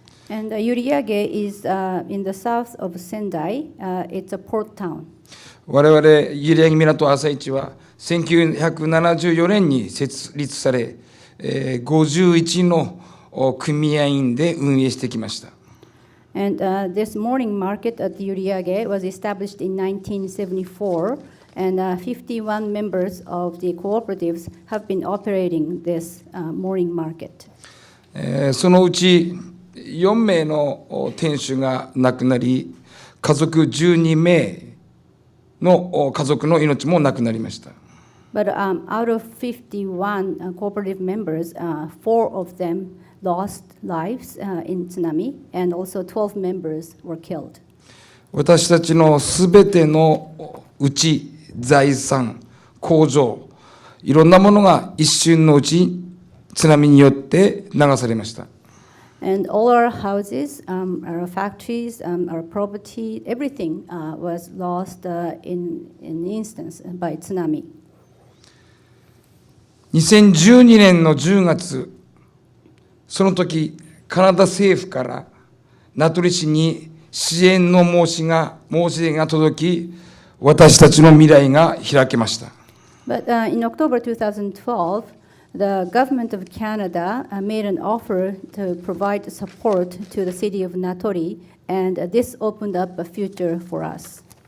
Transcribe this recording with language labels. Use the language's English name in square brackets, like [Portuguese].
[English] And Uriage is in the south of Sendai. It's a port town. [Japanese] 我々閖上港朝市は1974年に設立され、51の組合員で運営してきました。 [English] And this morning market at Yuriage was established in 1974, and 51 members of the cooperatives have been operating this morning market. [Japanese] そのうち4名の店主が亡くなり、家族12名の家族の命もなくなりました。 [English] But out of 51 cooperative members, 4 of them lost lives in tsunami, and also 12 members were killed. [Japanese] 私たちのすべてのうち、財産、工場、いろんなものが一瞬のうち津波によって流されました。 [English] And all our houses, our factories, our property, everything was lost in an instance by tsunami. [Japanese] 2012年の10月、その時、カナダ政府から名取市に支援の申し出が届き、私たちの未来が開けました。 [English] But in October 2012, the government of Canada made an offer to provide support to the city of Natori, and this opened up a future for us.